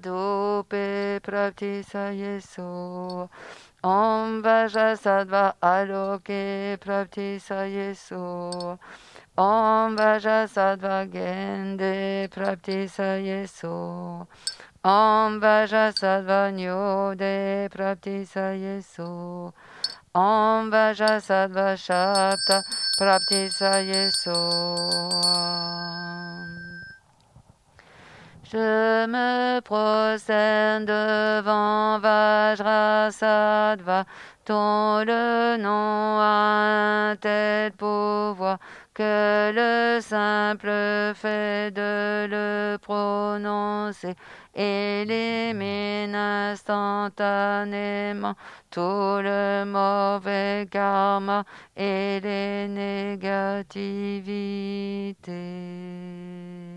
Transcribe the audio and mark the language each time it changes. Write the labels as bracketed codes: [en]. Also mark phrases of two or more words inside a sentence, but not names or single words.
[sa] Dupe Praptisayesu Om Vajrasattva Aloke Praptisayesu Om Vajrasattva Gende Praptisayesu Om Vajrasattva Nyode Praptisayesu Om Vajrasattva Shapta Praptisayesu. [fr] Je me prosterne devant Vajrasattva, dont le nom a un tel pouvoir que le simple fait de le prononcer élimine instantanément tout le mauvais karma et les négativités.